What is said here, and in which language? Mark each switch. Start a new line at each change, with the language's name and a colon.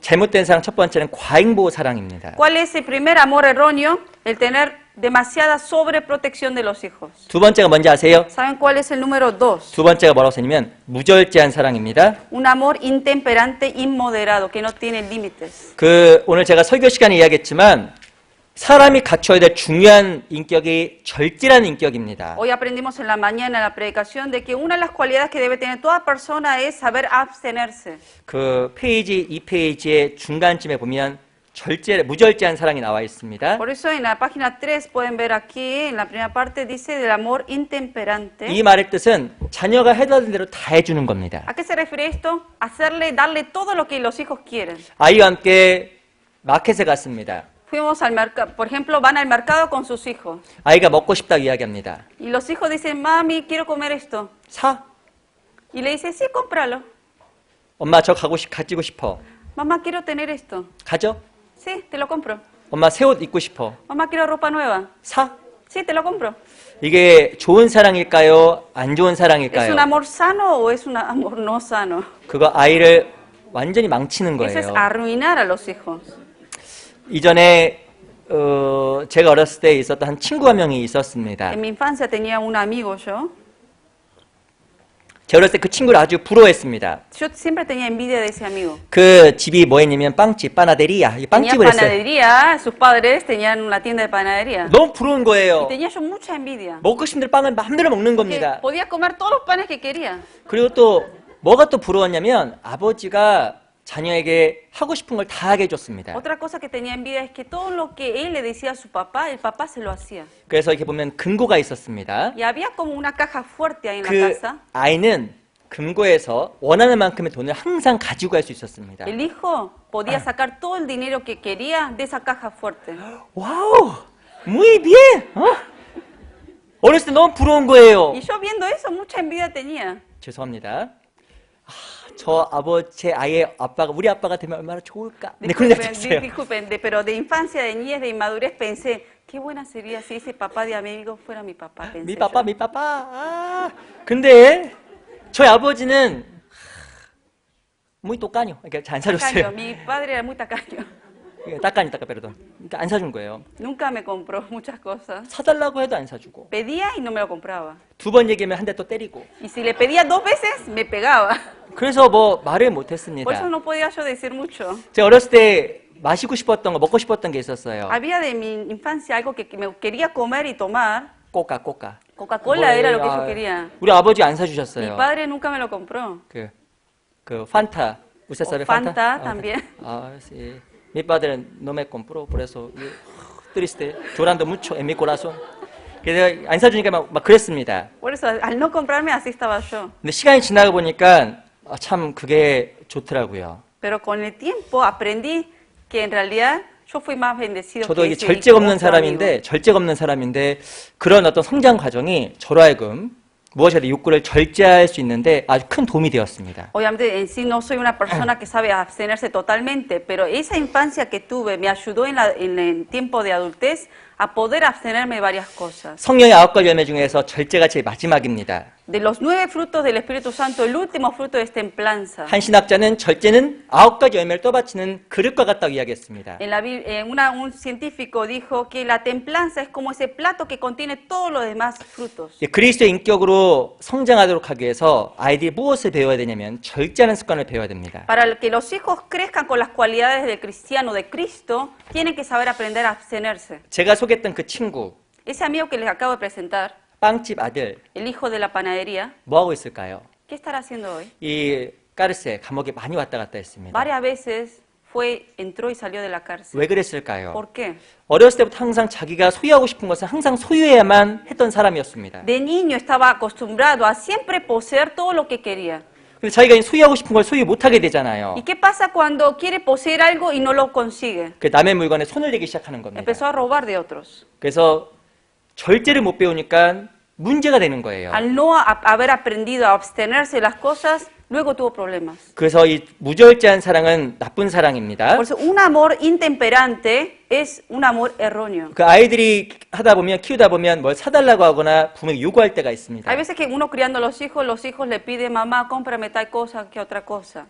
Korean: 잘못된 사랑 첫 번째는 과잉보호 사랑입니다.
Spanish: ¿Cuál es el primer amor erróneo? El tener demasiada sobreprotección de los hijos.
Korean: 두 번째가 뭔지 아세요?
Spanish: ¿Saben cuál es el número 2?
Korean: 두 번째가 뭐라고 써냐면 무절제한 사랑입니다.
Spanish: Un amor intemperante, inmoderado, que no tiene límites.
Korean: 오늘 제가 설교 시간에 이야기했지만 사람이 갖춰야 될 중요한 인격이 절제라는 인격입니다.
Spanish: Hoy aprendimos en la mañana en la predicación de que una de las cualidades que debe tener toda persona es saber abstenerse.
Korean: 그 페이지 2페이지의 중간쯤에 보면 무절제한 사랑이 나와 있습니다.
Spanish: Por eso en la página 3 pueden ver aquí, en la primera parte dice del amor intemperante.
Korean: 이 말의 뜻은 자녀가 해달라는 대로 다 해주는 겁니다.
Spanish: ¿A qué se refiere esto? Hacerle, darle todo lo que los hijos quieren.
Korean: 아이와 함께 마켓에 갔습니다.
Spanish: Fuimos al mercado, por ejemplo, van al mercado con sus hijos.
Korean: 아이가 먹고 싶다고 이야기합니다.
Spanish: Y los hijos dicen, mami, quiero comer esto.
Korean: 사.
Spanish: Y le dice, sí, cómpralo.
Korean: 엄마 저 가지고 싶어.
Spanish: Mamá, quiero tener esto.
Korean: 가져.
Spanish: Sí, te lo compro.
Korean: 엄마 새 옷 입고 싶어.
Spanish: Mamá, quiero ropa nueva.
Korean: 사.
Spanish: Sí, te lo compro.
Korean: 이게 좋은 사랑일까요? 안 좋은
Spanish: ¿Es
Korean: 사랑일까요?
Spanish: un amor sano o es un amor no sano?
Korean: 그거 아이를 완전히 망치는
Spanish: Eso es
Korean: 거예요.
Spanish: arruinar a los hijos.
Korean: 이전에 제가 어렸을 때 있었던 한 친구 한 명이 있었습니다.
Spanish: En mi infancia tenía un amigo yo.
Korean: 제가 어렸을 때 그 친구를 아주 부러워했습니다.
Spanish: Yo siempre tenía envidia de ese amigo.
Korean: 그 집이 뭐였냐면 빵집, 파나데리아. 이 빵집을 했어요.
Spanish: panadería, sus padres tenían una tienda de panadería.
Korean: 너무 부러운 거예요.
Spanish: tenía yo mucha envidia.
Korean: 먹고 싶은 대로 빵을 마음대로 먹는 겁니다.
Spanish: podía comer todos los panes que quería.
Korean: 그리고 또 뭐가 또 부러웠냐면 아버지가 자녀에게 하고 싶은 걸 다 하게 해줬습니다.
Spanish: Otra cosa que tenía envidia es que todo lo que él le decía a su papá, el papá se lo hacía.
Korean: 그래서 이렇게 보면 금고가 있었습니다.
Spanish: Y había como una caja fuerte ahí en la
Korean: 그
Spanish: casa.
Korean: 아이는 금고에서 원하는 만큼의 돈을 항상 가지고 갈 수 있었습니다.
Spanish: El hijo podía sacar todo el dinero que quería de esa caja fuerte. 와우, muy bien.
Korean: 어렸을 때 너무 부러운 거예요.
Spanish: Y yo viendo eso, mucha envidia tenía.
Korean: 죄송합니다. 제 아이의 아빠가 우리 아빠가 되면 얼마나 좋을까. 네, 그런 생각 들었어요.
Spanish: Disculpen, pero de infancia, de niñez, de inmadurez pensé, qué buena sería si ese papá de amigo fuera mi papá. Pensé 미 yo. 빠빠.
Korean: 근데 저희 아버지는
Spanish: muy tacaño.
Korean: 그러니까 잘 안
Spanish: Tacaño,
Korean: 사줬어요.
Spanish: mi padre era muy tacaño. 따까니, perdón.
Korean: 그러니까 안 사준 거예요.
Spanish: Nunca me compró muchas cosas.
Korean: 사달라고 해도 안 사주고.
Spanish: Pedía y no me lo compraba.
Korean: 두 번 얘기하면 한 대 또 때리고.
Spanish: Y si le pedía 2 veces, me pegaba.
Korean: 그래서 뭐 말을 못
Spanish: Por eso
Korean: 했습니다.
Spanish: no podía yo decir mucho.
Korean: 제가 어렸을 때 마시고 싶었던 거, 먹고 싶었던 게 있었어요.
Spanish: Había de mi infancia algo que me quería comer y tomar. 꼬까. Coca-Cola era lo que yo quería.
Korean: 우리 아버지 안
Spanish: Mi
Korean: 사주셨어요.
Spanish: padre nunca me lo compró. 그 판타. ¿Usted sabe O Fanta Fanta? también. Sí. Mi padre no me compró, por eso triste, llorando mucho en mi corazón.
Korean: 그래서 안 사주니까 막 그랬습니다.
Spanish: Por eso, al no comprarme, así estaba yo.
Korean: 근데 시간이 지나고 보니까 참 그게 좋더라고요.
Spanish: Pero con el tiempo aprendí que en realidad yo fui más bendecido
Korean: 저도
Spanish: que
Korean: 이게
Spanish: ese
Korean: 절제가 없는
Spanish: otro amigo.
Korean: 사람인데 그런 어떤 성장 과정이 저로 하여금 무엇이라도 욕구를 절제할 수 있는데 아주 큰 도움이 되었습니다.
Spanish: Obviamente en sí no soy una persona que sabe abstenerse totalmente, pero esa infancia que tuve me ayudó en el tiempo de adultez a poder abstenerme de varias cosas.
Korean: 성령의 9가지 열매 중에서 절제가 제일 마지막입니다.
Spanish: De los 9 frutos del Espíritu Santo, el último fruto es templanza.
Korean: 한 신학자는 절제는 9가지 열매를 떠받치는 그릇과 같다고 이야기했습니다.
Spanish: En la un científico dijo que la templanza es como ese plato que contiene todos los demás frutos.
Korean: 그리스도의 인격으로 성장하도록 하기 위해서 아이들이 무엇을 배워야 되냐면 절제하는 습관을 배워야 됩니다.
Spanish: Para que los hijos crezcan con las cualidades del cristiano, de Cristo, tienen que saber aprender a abstenerse.
Korean: 제가 소개했던 그 친구,
Spanish: Ese amigo que les acabo de presentar,
Korean: 빵집 아들,
Spanish: el hijo de la panadería,
Korean: 뭐 하고 있을까요?
Spanish: ¿Qué estará haciendo hoy?
Korean: 이 까르세 감옥에 많이 왔다 갔다 했습니다.
Spanish: Varias veces entró y salió de la cárcel.
Korean: 왜 그랬을까요?
Spanish: ¿Por qué?
Korean: 어렸을 때부터 항상 자기가 소유하고 싶은 것은 항상 소유해야만 했던 사람이었습니다.
Spanish: De niño estaba acostumbrado a siempre poseer todo lo que quería.
Korean: 근데 자기가 소유하고 싶은 걸 소유 못하게 되잖아요.
Spanish: ¿Y qué pasa cuando quiere poseer algo y no lo consigue?
Korean: 그 남의 물건에 손을 대기 시작하는 겁니다.
Spanish: Empezó a robar de otros.
Korean: 그래서 절제를 못 배우니까 문제가 되는 거예요.
Spanish: Al no haber aprendido a abstenerse de las cosas, luego tuvo problemas.
Korean: 그래서 이 무절제한 사랑은 나쁜 사랑입니다.
Spanish: Por eso, un amor intemperante es un amor erróneo.
Korean: 그 아이들이 하다 보면 키우다 보면 뭘 사달라고 하거나 부모에게 요구할 때가 있습니다.
Spanish: Hay veces que uno criando los hijos le pide, mamá, cómprame tal cosa que otra cosa.